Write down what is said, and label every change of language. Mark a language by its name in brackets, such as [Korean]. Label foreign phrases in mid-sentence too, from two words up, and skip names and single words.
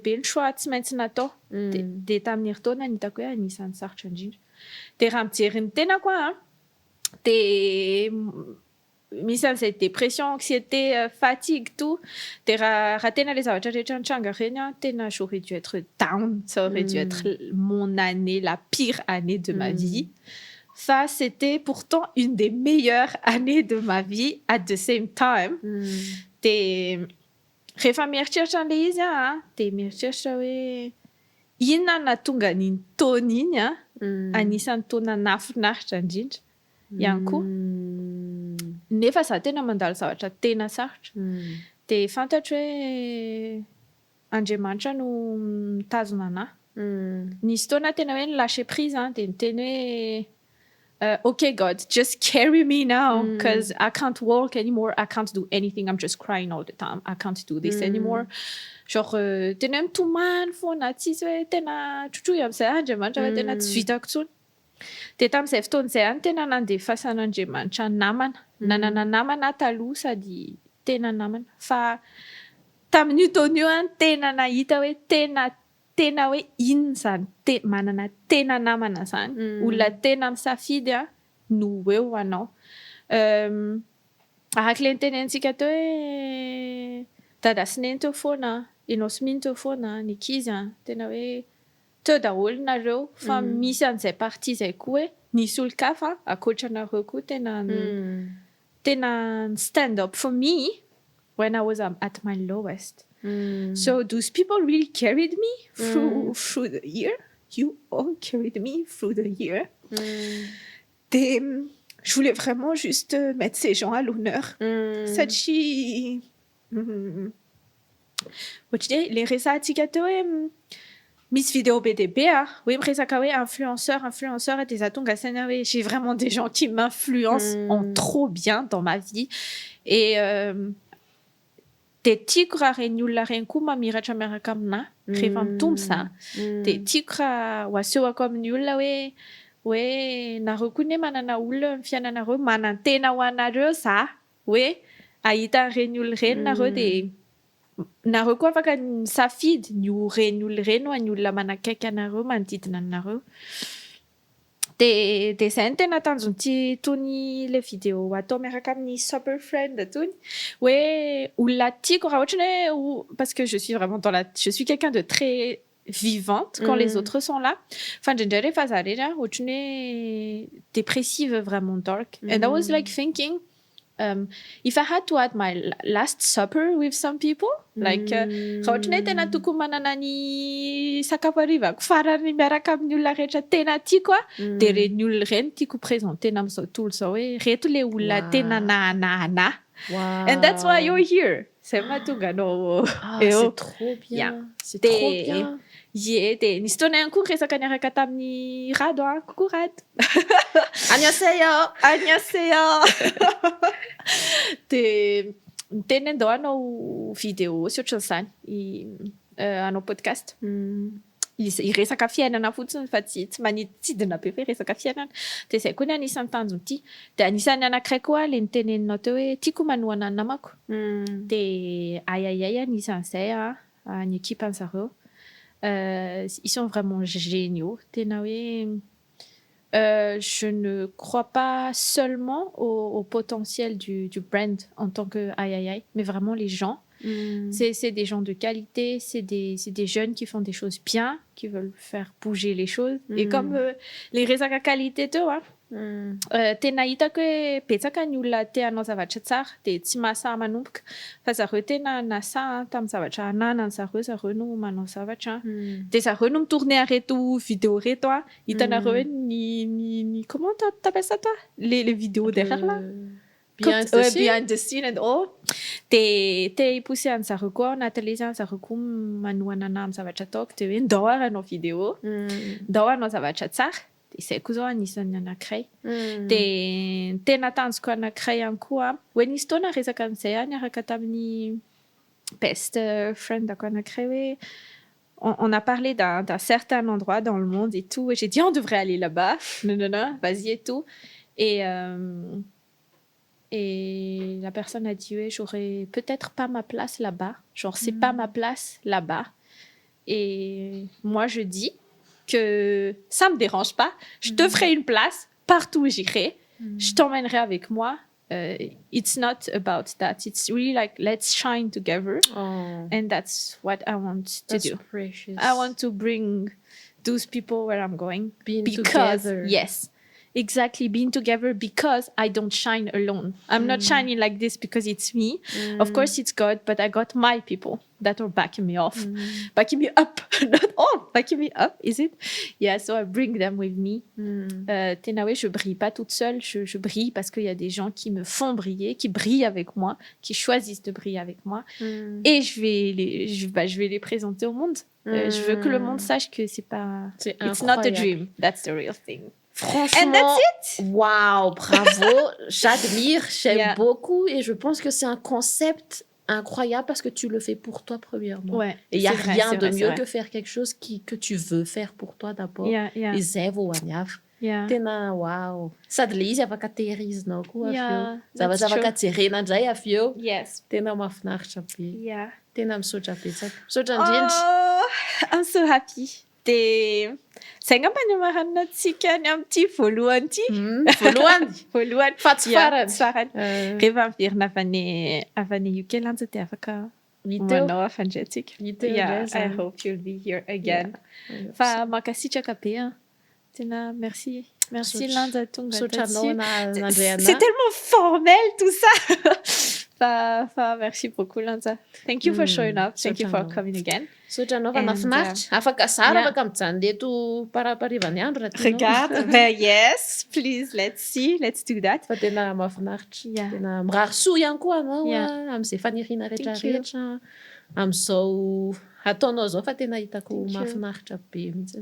[Malagasy] be ny choix tsy maintsy natao dia tamin'ny herintaona nitako hoe anisan'ny sarotra indrindra dia raha mijery ny tena koa dia misy an'izay [French] dépression anxiété fatigue tout [Malagasy] dia raha tena ilay zavatra rehetra nitranga ireny tena [French] j'aurais dû être down ça aurait dû être mon année la pire année de ma vie ça c'était pourtant une des meilleures années de ma vie [English] at the same time [Malagasy] dia rehefa mieritreritra an'ilay izy dia mieritreritra hoe inona nahatonga n'iny taona iny anisan'ny taona nahafinaritra indrindra ihany koa nefa za tena mandalo zavatra tena sarotra dia fantatro hoe Andriamanitra no mitazona anahy nisy taona tena hoe nilâcher prise dia niteny hoe [English] okay God just carry me now because I can't walk anymore I can't do anything I'm just crying all the time I can't do this anymore [Malagasy] genre tena hoe mitomany foana tsisy hoe tena trotroy amin'izay Andriamanitra fa tena tsy vitako tsony dia tamin'izay fotoan'izay tena nandefasan'Andriamanitra namana nanana namana taloha sady tena namana fa tamin'io taona io tena nahita hoe tena hoe inona izany manana tena namana izany olona tena misafidy no eo anao araka ilay nitenentsika teo hoe dada sy neny teo foana ianao sy mino teo foana ny ankizy tena hoe teo daholo nareo fa misy an'izay partie izay koa hoe nisy olon-kafa ankoatranareo koa tena [English] stand up for me when I was at my lowest so those people really carried me through the year you all carried me through the year [French] je voulais vraiment juste mettre ces gens à l'honneur [Malagasy] satria ohatry ilay resahantsika teo hoe misy vidéo be dia be hoe miresaka hoe influenceur dia za tonga saina hoe [French] j'ai vraiment des gens qui m'influencent en trop bien dans ma vie et [Malagasy] dia tiako raha reny olona reny koa mamiratra miaraka aminahy rehefa mitombo za dia tiako raha ho asehoko amin'ny olona hoe nareo koa ne manana olona amin'ny fiainanareo manantena ho anareo za hoe ahita ireny olona ireny nareo dia nareo koa afaka misafidy ny reny olona ireny ho any olona manakaiky anareo manodidina anareo dia izay no tena tanjon'ity tony ilay vidéo atao miaraka amin'ny [English] super friend [Malagasy] tony hoe olona tiako raha ohatra hoe [French] parce que je suis quelqu'un de très vivante quand les autres sont là [Malagasy] fa indraindray rehefa za reny ohatra hoe [French] dépressive vraiment [English] dark and I was like thinking if I had to add my last supper with some people like [Malagasy] raha ohatra hoe tena tokony manana ny sakafo harivako farany miaraka amin'ny olona rehetra tena tiako dia reny olona ireny tiako présentena amin'izao tontolo izao hoe reto ilay olona tena nahanahana [English] and that's why you're here [Malagasy] zay mahatonga anao eo [French] c'est trop bien c'est trop bien [Malagasy] dia nisy taona ihany koa resaka niaraka tamin'ny rado coucou rado [Korean] Annyeonghaseyo [Malagasy] dia niteny andao anao vidéo sy ohatran'izany anao podcast iresaka fiainana fotsiny fa tsy maniditsidina be fa iresaka fiainana dia izay koa ny anisan'ny tanjony ity dia anisan'ny anankiray koa ilay niteneninao teo hoe tiako manohana ny namako dia ayayay anisan'izay ny équipe-an'zareo [French] ils sont vraiment géniaux [Malagasy] tena hoe [French] je ne crois pas seulement au potentiel du brand en tant que ayayay mais vraiment les gens C'est des gens de qualité, c'est des jeunes qui font des choses bien, qui veulent faire bouger les choses. Et comme les [Malagasy] resaka qualité teo tena hitako hoe betsaka ny olona te hanao zavatra tsara dia tsy mahasahy manomboka fa zareo tena nasaha tamin'ny zavatra ananany zareo no manao zavatra dia zareo no mitourne areto vidéo reto hitanareo hoe ny [French] comment t'appelles ça toi les vidéos derrière là [English] behind the scene and [Malagasy] all dia te hipousser an'zareo koa anatin'ilay izy zareo koa manohana anahy amin'ny zavatra ataoko dia hoe ndao ary hanao vidéo ndao hanao zavatra tsara dia izay koa zao anisan'ny anankiray dia tena tanjoko anankiray ihany koa hoe nisy taona resaka an'izay niaraka tamin'ny [English] best friend- [Malagasy] ako anankiray hoe [French] on a parlé d'un certain endroit dans le monde et tout et j'ai dit on devrait aller là-bas non vas-y et tout et la personne a dit ouais, j'aurais peut-être pas ma place là-bas genre c'est pas ma place là-bas et moi je dis que ça me dérange pas je te ferai une place partout où j'irai je t'emmènerai avec moi [English] it's not about that it's really like let's shine together and that's what I want to do precious. I want to bring those people where I'm going Being because together. yes exactly being together because I don't shine alone I'm not shining like this because it's me of course it's God but I got my people that are backing me off backing me up not off backing me up is it yeah so I bring them with me [French] tena ouais, je brille pas toute seule je brille parce qu'il y a des gens qui me font briller qui brillent avec moi qui choisissent de briller avec moi et je vais les présenter au monde je veux que le monde sache que c'est pas [English] it's not a dream that's the real thing. [French] Franchement, [English] and that's it. [French] Waouh, bravo, j'admire, j'aime [English] Yeah. [French] beaucoup et je pense que c'est un concept incroyable parce que tu le fais pour toi premièrement. Ouais, et il n'y a c'est vrai, rien c'est de vrai, c'est mieux vrai. que faire quelque chose que tu veux faire pour toi d'abord. [English] Yeah. [Malagasy] Et zay vao aniavy. [English] Yeah. [Malagasy] Tena wow. Sady le izy afaka tehirizinao koa avy eo. [English] Yeah, [Malagasy] Zavatra [English] that's [Malagasy] afaka [English] true. [Malagasy] jerena indray avy eo. [English] Yes. [Malagasy] Tena mahafinaritra be. [English] Yeah. [Malagasy] Tena misaotra betsaka. Misaotra indrindra. [English] Oh, I'm so happy. [Malagasy] Dia zay ngamba ny amaranantsika ny amin'ity voalohany ity. Voalohany. Voalohany. Fa tsy farany. Tsy farany. Rehefa miverina avy any UK lanja dia afaka manao hafa indray antsika. [English] Yeah, I hope you'll be here again. [Malagasy] Fa mankasitraka be. Tena merci. Merci Lanja tonga taty. [French] C'est tellement formel tout ça. Merci beaucoup Lanja. [English] Thank you for showing up. Thank you for coming again. [Malagasy] Sotra anao fa nafinaritra. Afaka zara afaka mijanona eto paraparivany andro raha tianao. [French] Regarde, [English] yes, please, let's do that. [Malagasy] Fa tena mahafinaritra. [English] Yeah. [Malagasy] Tena mirary soa ihany koa anao [English] Yeah. [Malagasy] amin'izay faniriana rehetrarehetra. Amin'izao ataonao zao fa tena hitako mahafinaritra be mihitsy.